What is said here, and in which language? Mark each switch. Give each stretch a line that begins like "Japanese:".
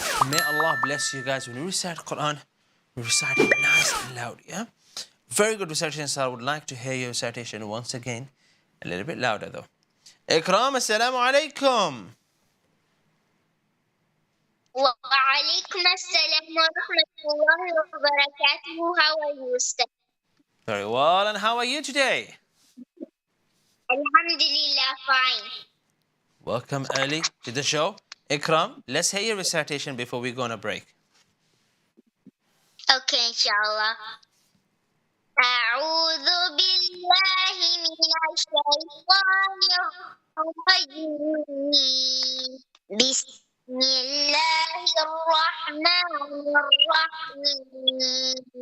English: May Allah bless you guys. When we recite Qur'an, we recite it nice and loud, yeah? Very good recitation, sir. I would like to hear your recitation once again. A little bit louder though. Ikram, assalamu alaikum.
Arabic: وعليكم السلام ورحمة الله وبركاته.
English: How are you, Ustaz? Very well, and how are you today? Alhamdulillah, fine. Welcome early to the show. Ikram, let's hear your recitation before we go on a break. Okay, inshallah.
Arabic: أعوذ بالله من الشيطان الرجيم. بسم الله الرحمن الرحيم.